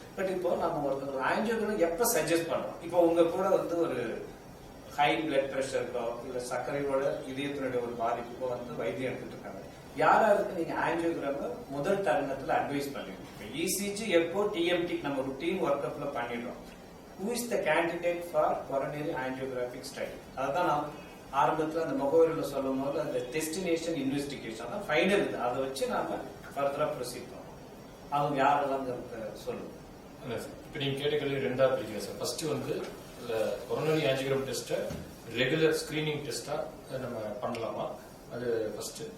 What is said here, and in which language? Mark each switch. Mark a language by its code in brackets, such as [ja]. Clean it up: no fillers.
[ta] But இப்போ நம்ம ஒருத்தர் ஆஞ்சியோகிராம் எப்ப சஜஸ்ட் பண்றோம், இப்போ உங்க கூட ஒரு ஹை பிளட் பிரஷருக்கோ இல்ல சர்க்கரையோட இதயத்தினுடைய ஒரு பாதிப்புக்கோ வைத்தியம் எடுத்துட்டு இருக்காங்க, யாராருக்கு நீங்க ஆஞ்சியோகிராம முதல் தருணத்துல அட்வைஸ் பண்ணுவீங்க? இசிஜி, எக்கோ, டிஎம்டி நம்ம ருட்டீன் ஒர்க் அப்ல பண்ணிடுறோம். [en] Who is the candidate for coronary angiographic study? [ta] அதுதான் நான் ஆரம்பத்துல அந்த முகவரியில சொல்லும் போது அந்த டெஸ்டினேஷன் இன்வெஸ்டிகேஷன் தான் ஃபைனல். அதை வச்சு நாம ஃபர்தரா ப்ரொசீட் பண்ணுவோம். அவங்க யாரெல்லாம் சொல்லுங்க. இப்ப நீங்க கேட்ட கேள்வி ரெண்டா பிரிக்கிறேன் sir. First coronary angiogram test regular screening டெஸ்டா நம்ம பண்ணலாமா, அது ஃபர்ஸ்ட்.